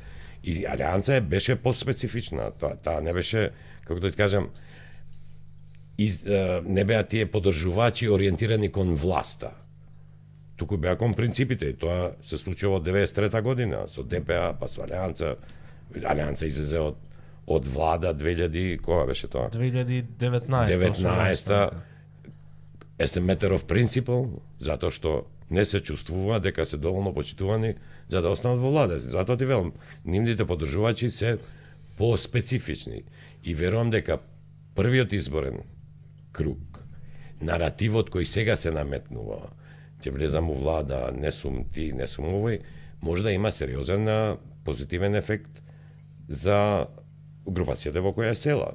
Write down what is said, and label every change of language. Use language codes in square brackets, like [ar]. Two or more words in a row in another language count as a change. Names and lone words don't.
[mk] И Алијанца беше поспецифична. Таа не беше, како да ти кажам, не беа тие подржувачи ориентирани кон власта. Туку беа кон принципите. Тоа се случува од 93 година, со ДПА, па со Алијанца. Алијанца излезе од влада 2000, кога беше тоа? 2019. 19. [en] As a matter of principle, [mk] затоа што не се чувствува дека се доволно почитувани за да останат во влада. Затоа ти велам, нивните поддржувачи се по-специфични. И верувам дека првиот изборен круг, наративот кој сега се наметнува, ќе влезам у влада, не сум ти, не сум овој, може да има сериозен позитивен ефект за групацијата во која е села.